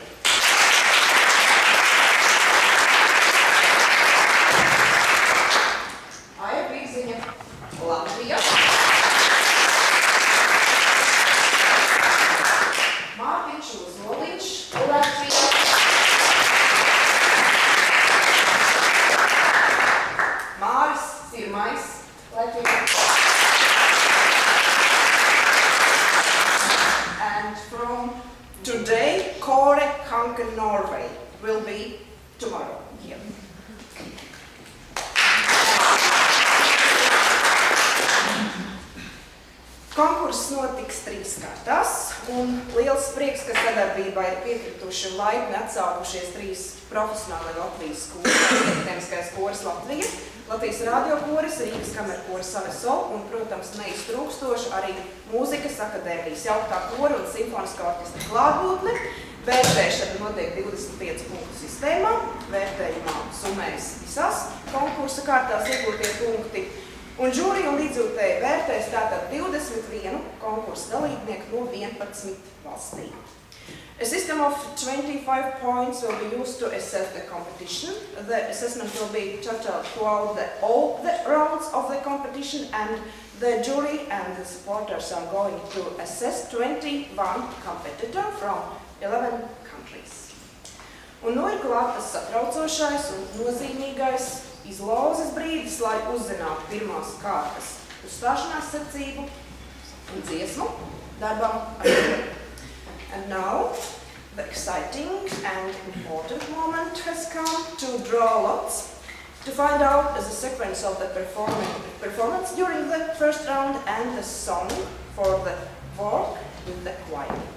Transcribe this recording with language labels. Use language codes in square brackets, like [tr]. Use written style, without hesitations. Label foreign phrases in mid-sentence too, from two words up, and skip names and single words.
[lv] Aija Bīziņa, Latvija. Mārtiņš Uzoliņš, Latvija. Māris Sirmais, Latvija. [en] And from today, Kåre Kanken, Norway, will be tomorrow here. [lv] Konkurss notiks 3 kārtās, un liels prieks, ka sadarbībā ir piekrituši laipni atsaukušies 3 profesionāli Latvijas kori, akadēmiskais koris Latvija, Latvijas radiokoris, Rīgas kamerkoris Saveso un, protams, neiztrūkstoši arī Mūzikas akadēmijas jauktā kora un simfoniskā orķestra klātbūtne. Vērtēšana notiek 25 punktu sistēmā, vērtējumā summējas visās konkursa kārtās iegūtie punkti. Un žūrija un līdzjūtēji vērtēs tātad 21 konkursa dalībnieku no 11 valstīm. [en] A system of 25 points will be used to assess the competition. The assessment will be total throughout all the rounds of the competition, and the jury and the supporters are going to assess 21 competitors from 11 countries. [lv] Un ir klāt tas satraucošais un nozīmīgais izlauzes brīdis, lai uzzinātu pirmās kārtas uzstāšanās secību un dziesmu darbam ar to. [en] And now, the exciting and important moment has come to draw lots to find out the sequence of the performance during the first round and the song for the work with the choir.